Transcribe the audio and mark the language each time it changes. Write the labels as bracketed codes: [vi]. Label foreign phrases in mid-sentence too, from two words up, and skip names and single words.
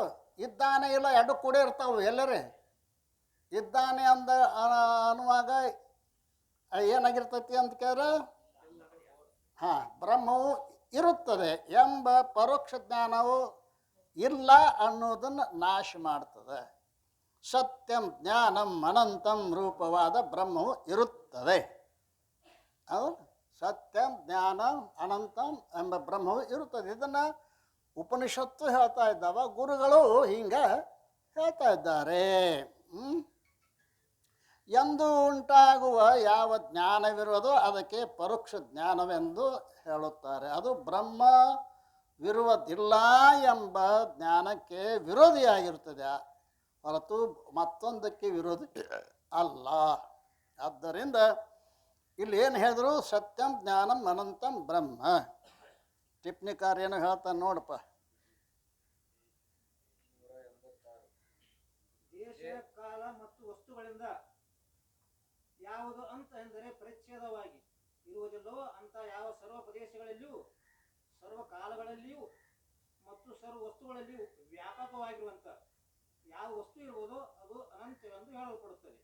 [kn] ಇದ್ದಾನೆ ಇಲ್ಲ ಎರಡು ಕೂಡ ಇರ್ತಾವೆ ಎಲ್ಲರೇ. ಇದ್ದಾನೆ ಅನ್ನುವಾಗ ಏನಾಗಿರ್ತೈತಿ ಅಂತ ಕೇಳಿದ್ರೆ, ಬ್ರಹ್ಮವು ಇರುತ್ತದೆ ಎಂಬ ಪರೋಕ್ಷ ಜ್ಞಾನವು ಇಲ್ಲ ಅನ್ನೋದನ್ನು ನಾಶ ಮಾಡ್ತದೆ. [sa] ಸತ್ಯಂ ಜ್ಞಾನಂ ಅನಂತಂ [kn] ರೂಪವಾದ ಬ್ರಹ್ಮವು ಇರುತ್ತದೆ. ಹೌದು, [sa] ಸತ್ಯಂ ಜ್ಞಾನಂ ಅನಂತಂ [kn] ಎಂಬ ಬ್ರಹ್ಮವು ಇರುತ್ತದೆ. ಇದನ್ನು ಉಪನಿಷತ್ತು ಹೇಳ್ತಾ ಇದ್ದಾವ, ಗುರುಗಳು ಹಿಂಗೆ ಹೇಳ್ತಾ ಇದ್ದಾರೆ. ಎಂದು ಉಂಟಾಗುವ ಯಾವ ಜ್ಞಾನವಿರುವುದೋ ಅದಕ್ಕೆ ಪರೋಕ್ಷ ಜ್ಞಾನವೆಂದು ಹೇಳುತ್ತಾರೆ. ಅದು ಬ್ರಹ್ಮವಿರುವುದಿಲ್ಲ ಎಂಬ ಜ್ಞಾನಕ್ಕೆ ವಿರೋಧಿಯಾಗಿರುತ್ತದೆ ಹೊರತು ಮತ್ತೊಂದಕ್ಕೆ ವಿರೋಧಿ ಅಲ್ಲ. ಆದ್ದರಿಂದ ಇಲ್ಲಿ ಏನು ಹೇಳಿದ್ರು? [sa] ಸತ್ಯಂ ಜ್ಞಾನಂ ಅನಂತಂ ಬ್ರಹ್ಮ. [kn] ಟಿಪ್ಪಣಿಕಾರ ಏನು ಹೇಳ್ತಾನೆ ನೋಡಪ್ಪ. ದೇಶ ಕಾಲ ಮತ್ತು ವಸ್ತುಗಳಿಂದ ಯಾವುದು ಅಂತ ಎಂದರೆ ಪರಿಚ್ಛೇದವಾಗಿ ಇರುವುದಿಲ್ಲವೋ ಅಂತ ಯಾವ ಸರ್ವ ಪ್ರದೇಶಗಳಲ್ಲಿಯೂ ಸರ್ವ ಕಾಲಗಳಲ್ಲಿಯೂ ಮತ್ತು ಸರ್ವ ವಸ್ತುಗಳಲ್ಲಿಯೂ ವ್ಯಾಪಕವಾಗಿರುವಂಥ ಯಾವ ವಸ್ತು ಇರುವುದೋ ಅದು ಅನಂತವೆಂದು ಹೇಳಲ್ಪಡುತ್ತದೆ.